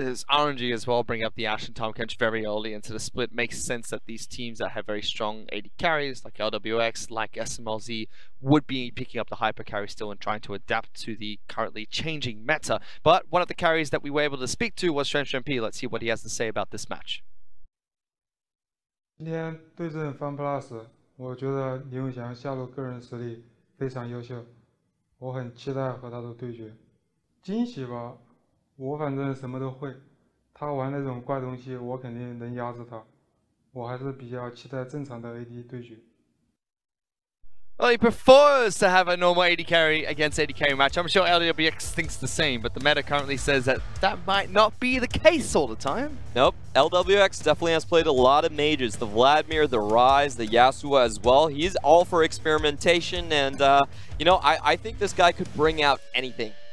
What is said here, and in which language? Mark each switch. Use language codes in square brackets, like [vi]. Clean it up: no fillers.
[en] There's RNG as well, bring up the Ashe and Tahm Kench very early into the split. Makes sense that these teams that have very strong AD carries, like LWX, like SMLZ, would be picking up the hyper carry still and trying to adapt to the currently changing meta. But one of the carries that we were able to speak to was Shen. Let's see what he has to say about this match. [zh] 今天对阵 FunPlus， 我觉得林永祥下路个人实力非常优秀，我很期待和他的对决。惊喜吧，我反正什么都会，他玩那种怪东西，我肯定能压制他。我还是比较期待正常的 AD 对决。 [en] Well, he prefers to have a normal AD carry against AD carry match. I'm sure LWX thinks the same, but the meta currently says that that might not be the case all the time. Nope, LWX definitely has played a lot of mages. The Vladimir, the Ryze, the Yasuo as well. He's all for experimentation, and you know, I think this guy could bring out anything.